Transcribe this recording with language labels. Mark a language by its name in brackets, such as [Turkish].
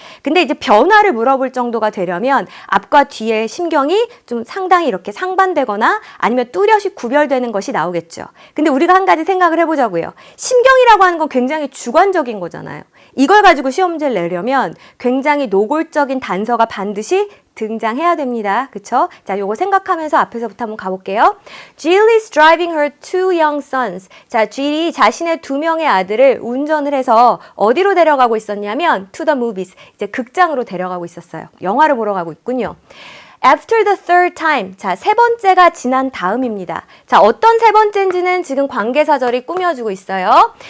[Korean] 근데 이제 변화를 물어볼 정도가 되려면 앞과 뒤의 심경이 좀 상당히 이렇게 상반되거나 아니면 뚜렷이 구별되는 것이 나오겠죠. 근데 우리가 한 가지 생각을 해보자고요. 심경이라고 하는 건 굉장히 주관적인 거잖아요. 이걸 가지고 시험 문제를 내려면 굉장히 노골적인 단서가 반드시 등장해야 됩니다. 그쵸? 자, 요거 생각하면서 앞에서부터 한번 가볼게요. [English] Jill is driving her two young sons. [Korean] 자, Jill이 자신의 두 명의 아들을 운전을 해서 어디로 데려가고 있었냐면 [English] to the movies. [Korean] 이제 극장으로 데려가고 있었어요. 영화를 보러 가고 있군요. [English] After the third time. [Korean] 자, 세 번째가 지난 다음입니다. 자, 어떤 세 번째인지는 지금 관계사절이 꾸며주고 있어요.